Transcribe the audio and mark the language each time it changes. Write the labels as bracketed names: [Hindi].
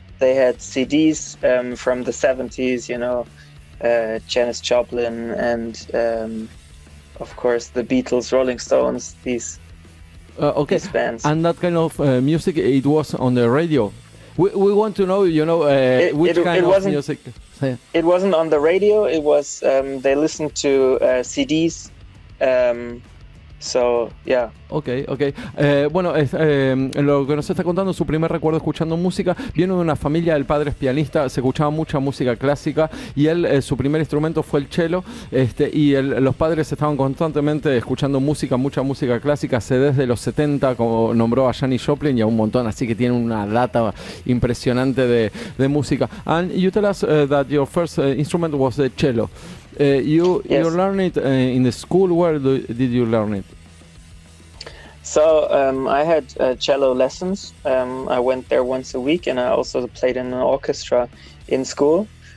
[English] They had CDs from the 70s, you know, Janis Joplin and, of course, the Beatles, Rolling Stones, these bands. And that kind of music, it was on the radio. We want to know, you know, which kind of music. It wasn't on the radio. It was, they listened to CDs. So, yeah. Okay. [Spanish] Bueno, lo que nos está contando, su primer recuerdo escuchando música, viene de una familia, el padre es pianista, se escuchaba mucha música clásica y él, su primer instrumento fue el cello, y los padres estaban constantemente escuchando música, mucha música clásica, desde los 70, como nombró a Janis Joplin y a un montón, así que tiene una data impresionante de música. [English] And you tell us that your first instrument was the cello. You learned it in the school. Where did you learn it? So I had cello lessons. I went there once a week, and I also played in an orchestra in school.